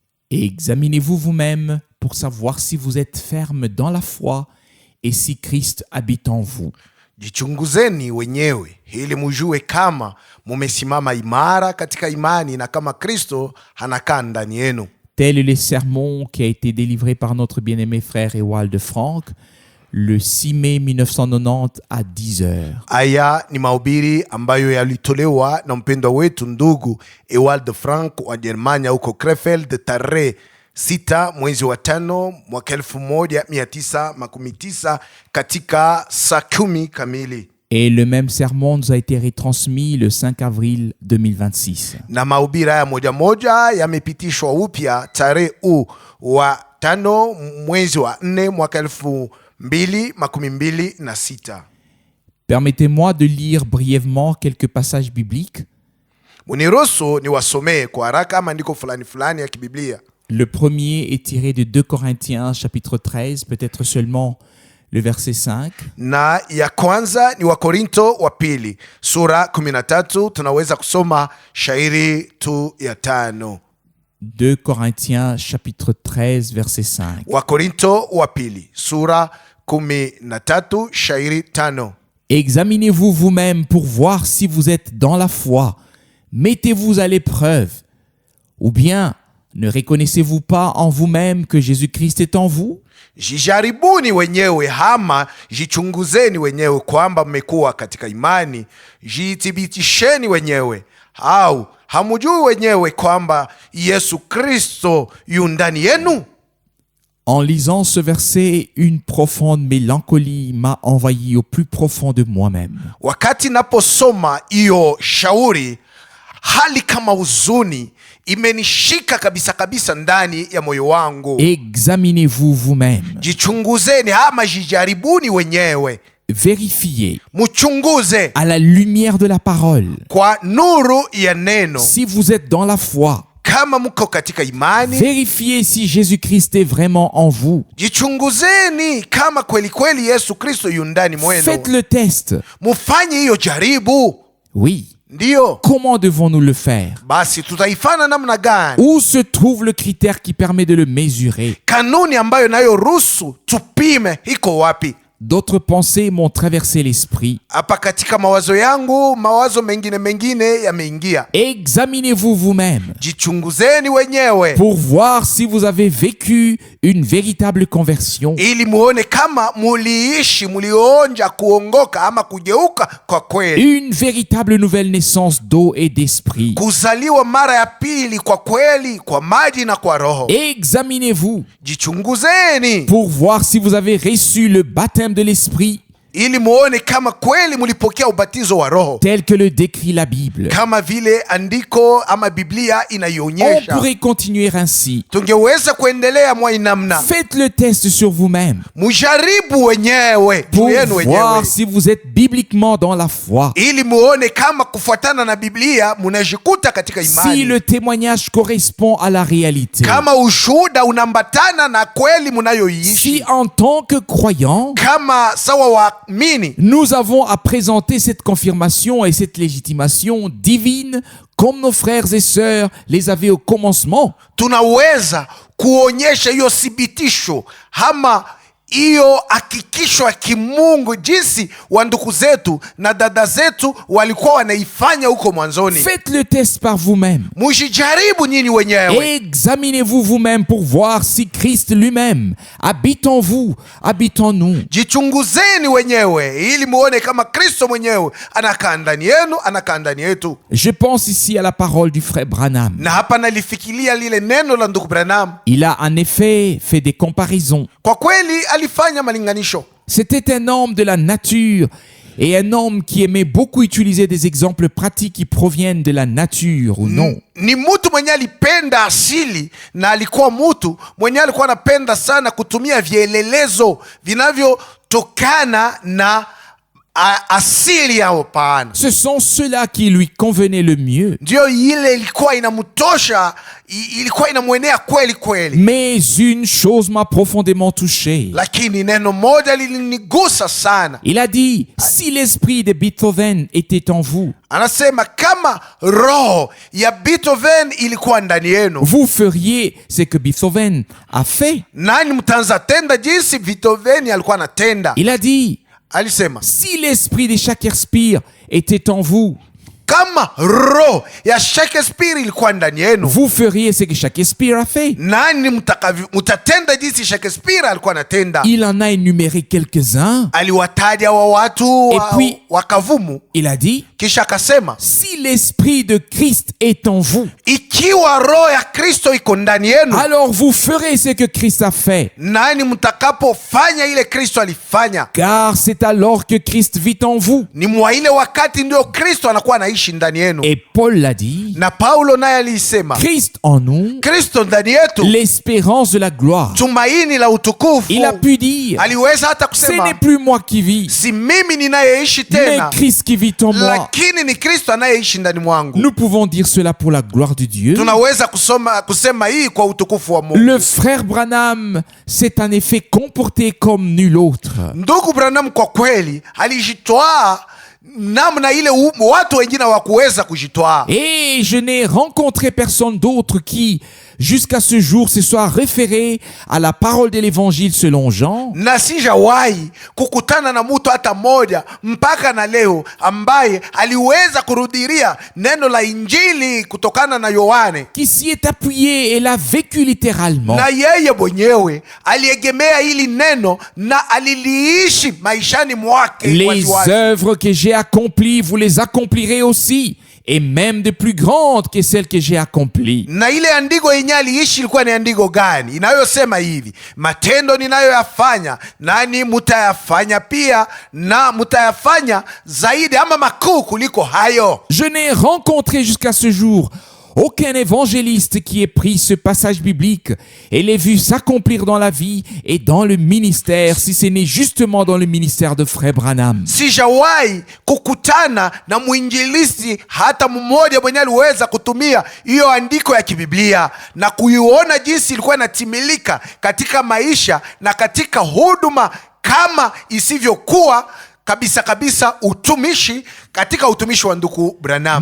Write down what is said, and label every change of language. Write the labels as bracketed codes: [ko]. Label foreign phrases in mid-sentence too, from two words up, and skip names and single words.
[fr] Et examinez-vous vous-même pour savoir si vous êtes ferme dans la foi et si Christ habite en vous. [sw] Jichunguzeni wenyewe ili mujue kama mumesimama imara katika imani na kama Kristo anakaa ndani yenu. [fr] Tel est le sermon qui a été délivré par notre bien-aimé frère Ewald Frank le 6 mai 1990 à 10 heures. [sw] Aya ni mahubiri ambayo yalitolewa na mpendwa wetu ndugu Ewald Frank wa Germania huko Krefeld tarehe 6 mwezi wa 5 mwaka 1990 katika saa 10 kamili. [fr] Et le même sermon nous a été retransmis le 5 avril 2026. [sw] Na mahubiri haya moja moja yamepitishwa upya tarehe wa 5 mwezi wa 4 mwaka 2026. [fr] Permettez-moi de lire brièvement quelques passages bibliques. [sw] Muniruhusu niwasomee kwa haraka maandiko fulani ya kibiblia. [fr] Le premier est tiré de 2 Corinthiens chapitre 13, peut-être seulement le verset 5. [sw] Na ya kwanza ni Wakorinto wa pili sura 13, tunaweza kusoma shairi tu ya 5. [fr] 2 Corinthiens chapitre 13 verset 5. [sw] Wakorinto wa pili sura 13 shairi 5. [fr] Examinez-vous vous-même pour voir si vous êtes dans la foi. Mettez-vous à l'épreuve. Ou bien, ne reconnaissez-vous pas en vous-même que Jésus-Christ est en vous? [sw] Jijaribuni wenyewe hama jichunguzeni wenyewe kwamba mmekuwa katika imani. Jithibitisheni wenyewe. Au hamujui wenyewe kwamba Yesu Kristo yu ndani yenu? [fr] En lisant ce verset, une profonde mélancolie m'a envahi au plus profond de moi-même. [sw] Wakati naposoma iyo shauri, hali kama huzuni imenishika kabisa ndani ya moyo wangu. [fr] Examinez-vous vous-même. [sw] Jichunguzeni ama jijaribuni wenyewe. [fr] Vérifiez [sw] Muchunguze [fr] à la lumière de la parole [sw] kwa nuru ya neno [fr] si vous êtes dans la foi. [sw] kama mko katika imani. [fr] Vérifiez si Jésus-Christ est vraiment en vous. [sw] Jichunguzeni kama kweli Yesu Kristo yu ndani mwenu. [fr] Faites le test. [sw] Mufanye hiyo jaribu. [fr] Oui. [sw] Ndiyo. [fr] Comment devons-nous le faire? [sw] Basi tutaifanya namna gani? [fr] Où se trouve le critère qui permet de le mesurer? [sw] Kanuni ambayo nayo ruhusu tupime iko wapi? [fr] D'autres pensées m'ont traversé l'esprit. [sw] Hapa katika mawazo yangu, mawazo mengine yameingia. [fr] Examinez-vous vous-même [sw] Jichunguzeni wenyewe [fr] pour voir si vous avez vécu une véritable conversion. [sw] ili muone kama mulionja kuongoka ama kugeuka kwa kweli. [fr] Une véritable nouvelle naissance d'eau et d'esprit. [sw] Kuzaliwa mara ya pili kwa kweli, kwa maji na kwa roho. [fr] Examinez-vous [sw] Jichunguzeni [fr] pour voir si vous avez reçu le baptême de l'esprit [sw] ili muone kama kweli mulipokea ubatizo wa roho [fr] tel que le décrit la Bible. [sw] kama vile andiko ama Biblia [fr] On [sw] inaionyesha. [fr] pourrait continuer ainsi. [sw] Tungeweza kuendelea mwa inamna. [fr] Faites le test sur vous-même [sw] Mujaribu wenyewe [fr] pour [sw] juu yenu wenyewe [fr] voir si vous êtes bibliquement dans la foi. [sw] ili muone kama kufuatana na Biblia munajikuta katika [fr] Si [sw] imani. [fr] le témoignage correspond à la réalité. [sw] Kama ushuhuda unambatana na kweli munayoiishi. [fr] Si en tant que croyants, [sw] Kama sawa waamini [fr] nous avons à présenter cette confirmation et cette légitimation divine comme nos frères et sœurs les avaient au commencement. [sw] tunaweza kuonyesha hiyo thibitisho ama hiyo hakikisho ya kimungu jinsi wa ndugu zetu na dada zetu walikuwa wanaifanya huko mwanzoni. [fr] Faites le test par vous-même. [sw] Mujijaribu nyinyi wenyewe. [fr] Examinez-vous vous-même pour voir si Christ lui-même habite en vous, habite en nous. [sw] Jichunguzeni wenyewe ili muone kama Kristo mwenyewe anakaa ndani yenu, anakaa ndani yetu. [fr] Je pense ici à la parole du frère Branham. [sw] Na hapa nalifikiria lile neno la ndugu Branham. [fr] Il a en effet fait des comparaisons. [sw] Kwa kweli alifanya malinganisho. [fr] C'était un homme de la nature et un homme qui aimait beaucoup utiliser des exemples pratiques qui proviennent de la nature ou non. [sw] Ni mtu mwenye alipenda asili na alikuwa mtu mwenye alikuwa anapenda sana kutumia vielelezo vinavyotokana na asili yao. Pana, [fr] Ce sont ceux-là qui lui convenaient le mieux. [sw] ndio ile ilikuwa inamtosha, ilikuwa inamwenea kweli kweli. [fr] Mais une chose m'a profondément touché. [sw] Lakini neno moja lilinigusa sana. [fr] Il a dit, si l'esprit de Beethoven était en vous, [sw] Anasema kama roho ya Beethoven ilikuwa ndani yenu, [fr] vous feriez ce que Beethoven a fait. [sw] nani mtaanza tenda jinsi Beethoven alikuwa anatenda. [fr] Il a dit, [sw] Alisema [fr] si l'esprit de Shakespeare était en vous, [sw] kama roho ya Shakespeare ilikuwa ndani yenu, [fr] vous feriez ce que Shakespeare a fait. [sw] nani mtatenda jinsi Shakespeare alikuwa anatenda. [fr] Il en a énuméré quelques-uns. [sw] Aliwataja wa watu [fr] Et puis, [sw] wakavumu, [fr] il a dit, [sw] kisha akasema [fr] si l'esprit de Christ est en vous, [sw] ikiwa roho ya Kristo iko ndani yenu, [fr] alors vous ferez ce que Christ a fait. [sw] nani mtakapofanya ile Kristo alifanya. [fr] Car c'est alors que Christ vit en vous. [sw] Ni mwa ile wakati ndio Kristo anakuwa anaishi ndani yenu. [fr] Et Paul l'a dit, [sw] Na Paulo naye alisema [fr] Christ en nous, [sw] Kristo ndani yetu, [fr] l'espérance de la gloire. [sw] tumaini la utukufu. [fr] Il a pu dire, [sw] Aliweza hata [fr] ce [sw] kusema [fr] n'est plus moi qui vis, [sw] si mimi ninayeishi [fr] mais [sw] tena, [fr] Christ qui vit en moi. [sw] lakini ni Kristo anayeishi ndani mwangu. [fr] Nous pouvons dire cela pour la gloire de Dieu. [sw] Tunaweza kusema hii kwa utukufu wa Mungu. [fr] Le frère Branham s'est en effet comporté comme nul autre. [sw] Ndugu Branham kwa kweli alijitwaa namna ile watu wengine hawakuweza kujitwaa. [fr] Et je n'ai rencontré personne d'autre qui, jusqu'à ce jour, se soit référé à la parole de l'évangile selon Jean. [sw] Na sijawahi kukutana na mtu hata mmoja mpaka na leo ambaye aliweza kurudiria neno la Injili kutokana na Yohane, [fr] Qui s'y est appuyé et l'a vécu littéralement. [sw] na yeye mwenyewe aliegemea hili neno na aliliishi maishani mwake. [fr] Les [sw] waziwazi. [fr] œuvres que j'ai accomplies, vous les accomplirez aussi, et même de plus grandes que celles que j'ai accomplies. [sw] Na ile andiko yenye aliishi ilikuwa ni andiko gani? Inayosema hivi, matendo ninayoyafanya nani mutayafanya pia, na mutayafanya zaidi ama makuu kuliko hayo. [fr] Je n'ai rencontré jusqu'à ce jour aucun évangéliste qui ait pris ce passage biblique et l'ait vu s'accomplir dans la vie et dans le ministère, si ce n'est justement dans le ministère de Frère Branham. [sw] Sijawahi kukutana na mwinjilisti hata mmoja mwenye aliweza kutumia hiyo andiko ya kibiblia na kuiona jinsi ilikuwa inatimilika katika maisha na katika huduma kama isivyokuwa kabisa kabisa utumishi katika utumishi wa ndugu Branham.